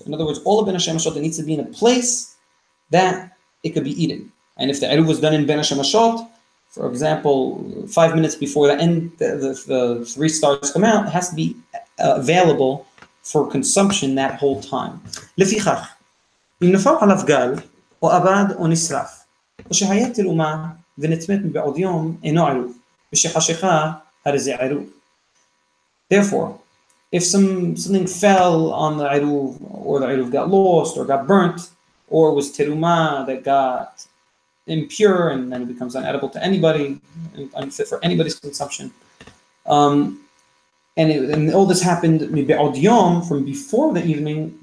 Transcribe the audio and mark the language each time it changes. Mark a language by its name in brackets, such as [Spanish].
[English] In other words, all of Ben HaShemashot, it needs to be in a place that it could be eaten. And if the Eruv was done in Ben HaShemashot, for example, 5 minutes before the end, the 3 stars come out, it has to be available for consumption that whole time. [Hebrew] לפיכך, אם נפל עליו גל, או אבד או נשרף, או שהיה תלומה ונטמאת מבעוד יום, אינו עירוב, ושחשיכה הרי זה עירוב. [English] Therefore, if something fell on the Eruv, or the Eruv got lost, or got burnt, or was teruma that got impure and then it becomes unedible to anybody, unfit for anybody's consumption, And all this happened bi'od yom, from before the evening.